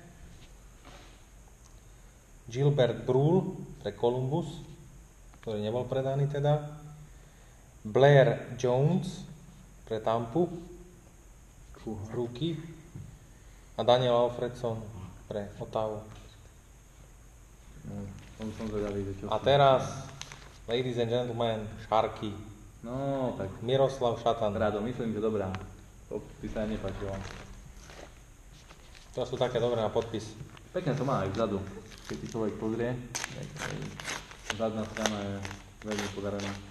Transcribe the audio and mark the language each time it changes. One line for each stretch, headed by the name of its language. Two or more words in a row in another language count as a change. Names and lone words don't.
Slovak: Gilbert Brule pre Columbus, ktorý nebol predaný teda. Blair Jones pre Tampu, rookie. A Daniel Alfredson pre Ottawu. No, som zvedavý, že čo... A teraz,
English: ladies and gentlemen,
Slovak: Sharky. No, tak... Miroslav Šatan. Rado, myslím, že dobrá. Podpis sa nepáčilo. To sú také dobré na podpis. Pekne to má aj vzadu. Keď si človek pozrie, zadná strana je veľmi podarená.